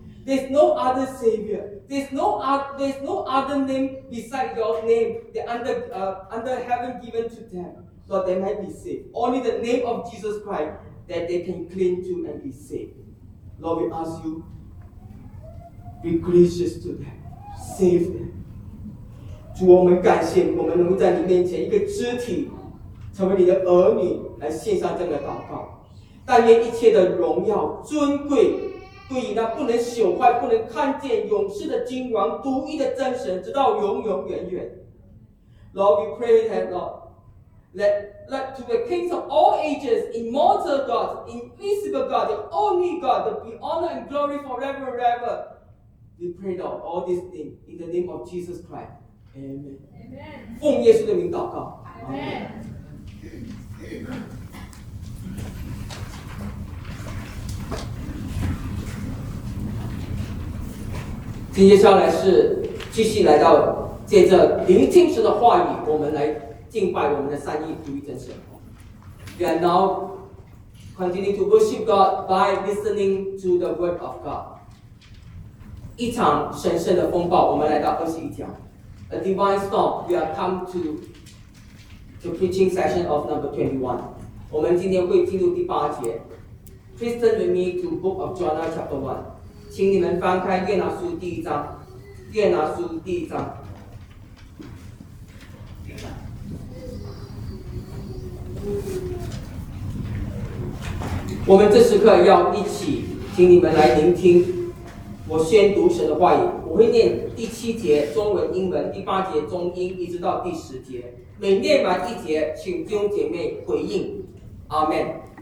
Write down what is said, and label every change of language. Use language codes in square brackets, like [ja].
[en] There's no other Savior. There's no other name beside your name that under heaven given to them, Lord, they might be saved. Only the name of Jesus Christ that they can cling to and be saved. Lord, we ask you, be gracious to them. Save them. [zh] 主，我们感谢我们能够在你面前一个肢体成为你的儿女来献上这样的祷告。但愿一切的荣耀尊贵对于那不能朽坏、不能看见、永世的君王、独一的真神，直到永永远远。 [en] Lord, we pray that Lord, that like to the kings of all ages, immortal God, invisible God, the only God, that be honor and glory forever and ever. We pray that all these things in the name of Jesus Christ. Amen. Amen. [zh] 奉耶稣的名祷告。 [en] Amen. Amen. Amen. [zh] 今接下来是继续来到。借着聆听神的话语，我们来敬拜我们的三一独一真神。 [en] We are now continuing to worship God by listening to the word of God. [zh] 一场神圣的风暴，我们来到21:1 [en] A divine storm, we are come to the preaching session of number 21. [zh] 我们今天会进入第八节。 [en] Please turn with me to book of Jonah chapter 1. [zh] 请你们翻开约拿书第一章。约拿书第一章。我们这时刻要一起请你们来聆听我宣读神的话语，我会念第七节中文英文，第八节中英，一直到第十节，每念完一节请弟兄姐妹回应 Amen。